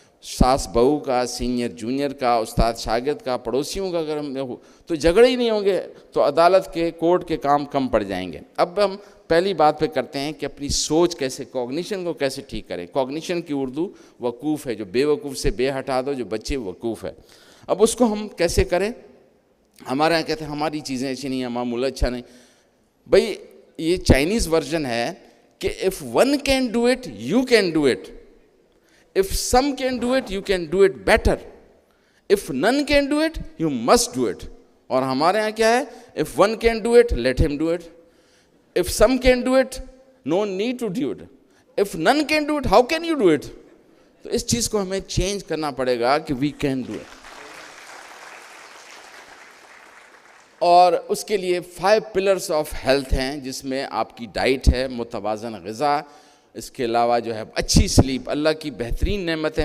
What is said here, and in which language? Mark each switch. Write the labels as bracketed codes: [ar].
[ur] ساس بہو کا, سینئر جونیئر کا, استاد شاگرد کا, پڑوسیوں کا, اگر ہم تو جھگڑے ہی نہیں ہوں گے, تو عدالت کے, کورٹ کے کام کم پڑ جائیں گے. اب ہم پہلی بات پہ کرتے ہیں کہ اپنی سوچ کیسے, کوگنیشن کو کیسے ٹھیک کریں. کوگنیشن کی اردو وقوف ہے, جو بے وقوف سے بے ہٹا دو, جو بچے وقوف ہے. اب اس کو ہم کیسے کریں؟ ہمارے یہاں کہتے ہیں ہماری چیزیں ایسی نہیں ہیں, ہمارا ملک اچھا نہیں. بھئی یہ چائنیز ورژن ہے کہ [en] if one can do it, you can do it. If some can do it, you can do it better. If none can do it, you must do it. [ur] اور ہمارے یہاں کیا ہے, [en] if one can do it, let him do it. If some can do it, no need to do it. If none can do it, how can you do it? [ur] تو اس چیز کو ہمیں change کرنا پڑے گا کہ [en] we can do it. [ur] اور اس کے لیے [en] 5 pillars of health [ur] ہیں, جس میں آپ کی ڈائٹ ہے, متوازن غذا, اس کے علاوہ جو ہے اچھی سلیپ, اللہ کی بہترین نعمت ہے.